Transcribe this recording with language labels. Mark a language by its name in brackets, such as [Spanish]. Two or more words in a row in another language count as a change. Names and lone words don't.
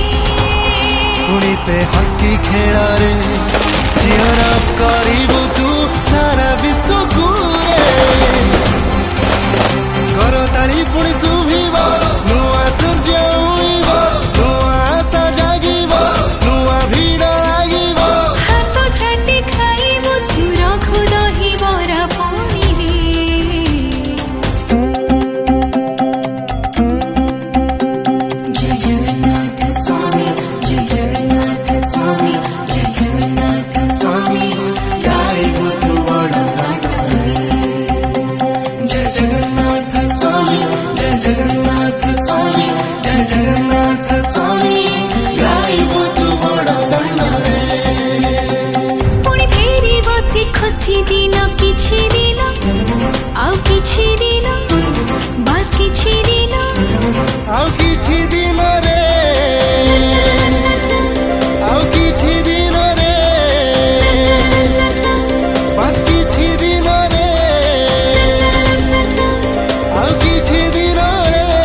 [Odia] ପୁଣି ସେ ହକି ଖେଳ ରେ [English] cheer up [Odia] କରିବୁ ତୁ ସାରା ବିଶ୍ୱ କୋ ରେ କରତାଳି ପୁଣି ଶୁଭିବ ନୂଆ ସୂର୍ଯ୍ୟ ଉଇବ ନୂଆ ଆଶା ଜାଗିବ ନୂଆ ଭିଡ଼ ଲାଗିବ ହାତ ଛାଟି ଖାଇବୁ ତୁ ରଖୁ ଦହି ବରା ପୁଣି ରେ ଜୟ ଜଗନ୍ନାଥ ସ୍ୱାମୀ ଜୟ ଜଗନ୍ନାଥ ସ୍ୱାମୀ ଜୟ ଜଗନ୍ନାଥ ସ୍ୱାମୀ ଗାଇବୁ ତୁ ବଡ଼ା ଘାଟ ଜୟ ଜଗନ୍ନାଥ ସ୍ୱାମୀ ଜୟ ଜଗନ୍ନାଥ ସ୍ୱାମୀ ଜୟ ଜଗନ୍ନାଥ ସ୍ୱାମୀ ଗାଇବୁ ତୁ ବଡ଼ ଦାନ ରେ ପୁଣି ଫେରି ବସି ଖୁସି ଦିନ କିଛି ଦିନ ଆଉ କିଛି ଦିନ ବସ କିଛି ଦିନ ଆଉ କିଛି ଦିନ ରେ ଆଉ କିଛି ଦିନ ରେ ବସ କିଛି ଦିନ ରେ ଆଉ କିଛି ଦିନ ରେ